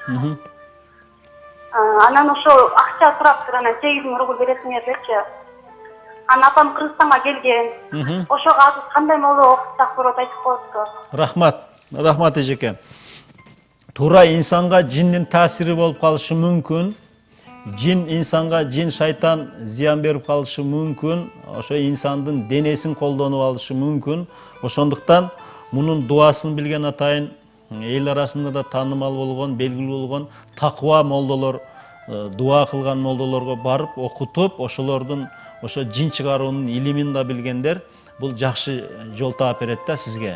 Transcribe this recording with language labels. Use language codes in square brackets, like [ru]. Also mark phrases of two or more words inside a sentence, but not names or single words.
[ky] Анан ошол акча сураптыр, анан 8.000 рубль бересиңер депчи. Анан апам Кыргызстанга келген. Ошого азыр кандай молдо окутсак болот айтып коёсузбу? Рахмат. Рахмат эжеке. Туура инсанга жиндин таасири болуп калышы мүмкүн. Jin insanga jin шайтан зыян берип калышы мүмкүн, ошо инсандын денесин колдонуп алышы мүмкүн. Ошондуктан мунун дуасын билген атайын эл арасында да таанымал болгон, белгилүү болгон таква молдолор, дуа кылган молдолорго барып окутуп, ошолордун ошо жин чыгаруунун илимин да билгендер бул жакшы жол таап берет да сизге.